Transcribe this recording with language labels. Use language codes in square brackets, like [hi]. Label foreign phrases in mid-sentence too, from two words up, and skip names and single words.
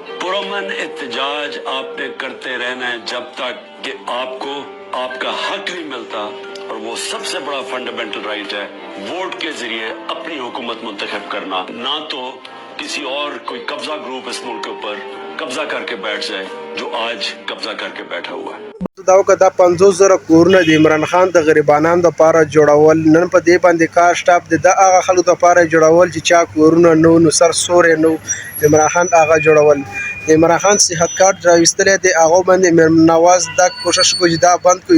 [ur] پرامن احتجاج آپ نے کرتے رہنا ہے جب تک کہ آپ کو آپ کا حق نہیں ملتا. اور وہ سب سے بڑا [en] fundamental right [ur] ہے ووٹ کے ذریعے اپنی حکومت منتخب کرنا، نا تو کسی اور کوئی قبضہ گروپ اس ملک کے اوپر قبضہ کر کے بیٹھ جائے جو آج قبضہ کر کے بیٹھا ہوا ہے. [ps] دا 50,000 کورونه د عمران خان د غریبانو دپاره جوړول. نن په دې باندې کار سټاپ دی. دا هغه خلکو دپاره جوړول چې چا کورونه نه وو، نو سر سوری نه وو، عمران خان هغه جوړول. د عمران خان صحت کارت راویستلی دی، هغو باندې نواز دا کوشش کوي چې دا بند کړي.